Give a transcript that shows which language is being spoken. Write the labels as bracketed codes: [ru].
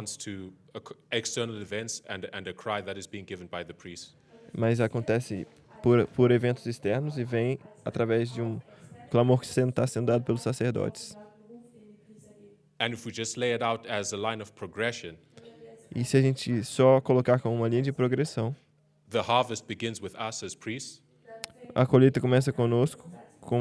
[en] response to external events and a cry that is being given by the priest. [pt] Mas acontece por eventos externos e vem através de um clamor que está sendo dado pelos sacerdotes. [en] And if we just lay it out as a line of progression, [pt] E se a gente só colocar como uma linha de progressão, [en] the harvest begins with us as priests, [pt] a colheita começa conosco, como